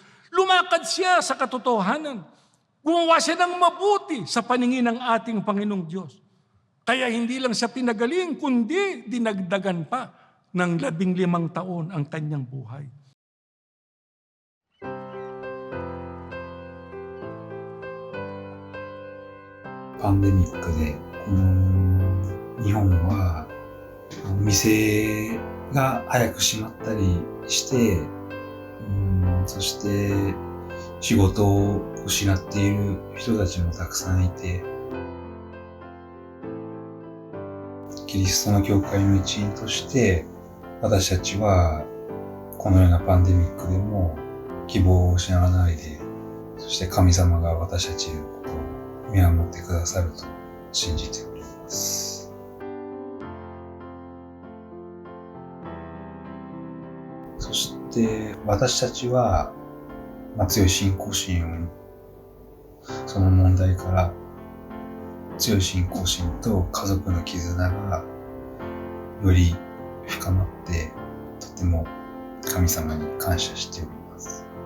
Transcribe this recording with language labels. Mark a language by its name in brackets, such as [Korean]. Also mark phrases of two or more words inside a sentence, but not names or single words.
[Filipino] Lumakad siya sa katotohanan. Gumawa siya ng mabuti sa paningin ng ating Panginoong Diyos. Kaya hindi lang siya pinagaling, kundi dinagdagan pa ng 15 taon ang kanyang buhay. [Japanese] Pandemic で日本は店が早く閉まったりして、そして仕事を失っている人たちもたくさんいて、キリストの教会の一員として私たちはこのようなパンデミックでも希望を失わないで、そして神様が私たちのことを見守ってくださると 信じております。 [Filipino] Ano ang ginawa ng mga unang lingkod ng Diyos para mapatunayan ang kanilang sincerity sa ating Panginoong Diyos? Ang sabi sa atin ng Biblia, ang sinseridad ipinakikita namin sa pamamagitan ng aming malinis na pamumuhay. Kaya nga, yan din ang kampanya natin sa iglesia. Puspusang pagbabagong buhay. Ngayon, ito ang dapat nating tandaan, mga kapatid. Ang Diyos, ang may-ari at may hawak ng ating buhay. Ano pong ibig sabihin nun? Pagka talaga oras mo na ikaw ay pumanaw, talagang oras mo na yon. Yun ang pasya ng ating Panginoong Diyos. Pero, [Japanese] で、私たちは、強い信仰心を、その問題から強い信仰心と家族の絆がより深まって、とても神様に感謝しております。